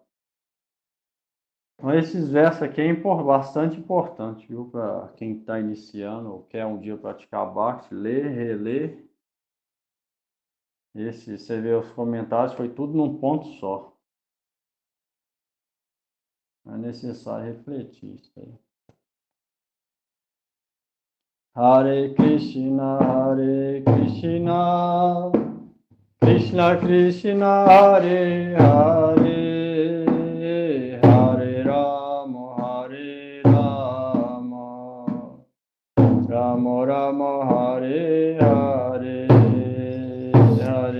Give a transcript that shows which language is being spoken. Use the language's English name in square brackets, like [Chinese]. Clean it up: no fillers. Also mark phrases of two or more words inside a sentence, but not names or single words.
[Portuguese] Então, esses versos aqui é bastante importante, viu? Para quem está iniciando ou quer um dia praticar Bhakti, ler, reler. Você vê os comentários, foi tudo num ponto só. É necessário refletir isso aí. [Sanskrit] Hare Krishna, Krishna Krishna, Hare Hare, Hare Rama, Hare Rama, Rama Rama, Hare Hare, Hare